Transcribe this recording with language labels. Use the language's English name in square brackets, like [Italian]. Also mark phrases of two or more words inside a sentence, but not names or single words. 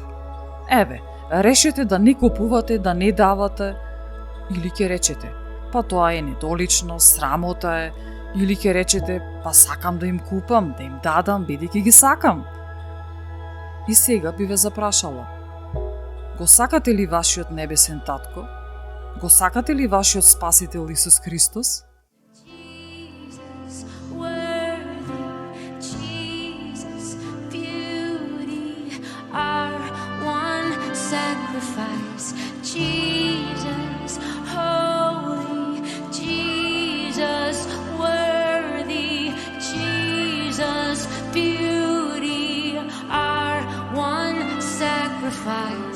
[Macedonian] Еве, решете да не купувате, да не давате, или ќе речете, па тоа е недолично, срамота е, или ќе речете, па сакам да им купам, да им дадам, бидејќи ги сакам. И сега би ве запрашала, го сакате ли вашиот небесен татко? Го сакате ли вашиот спасител Исус Христос? [English] Jesus, worthy, Jesus, beauty, our one sacrifice. Jesus, holy, Jesus, worthy, Jesus, beauty, our one sacrifice.